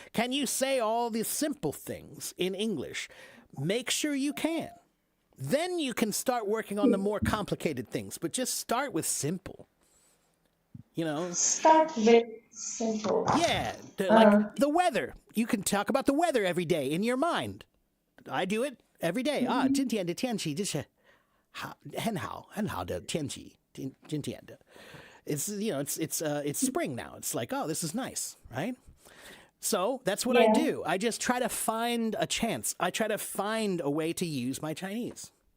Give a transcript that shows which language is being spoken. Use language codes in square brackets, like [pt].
[en] Can you say all these simple things in English? Make sure you can. Then you can start working on the more complicated things, but just start with simple. You know? Start with simple. Yeah, like the weather. You can talk about the weather every day in your mind. I do it every day. [zh] 今天的天气就是很好的天气。今天的 [en] it's it's spring now. It's like, oh, this is nice, right? So that's what I do. I just try to find a chance. I try to find a way to use my Chinese.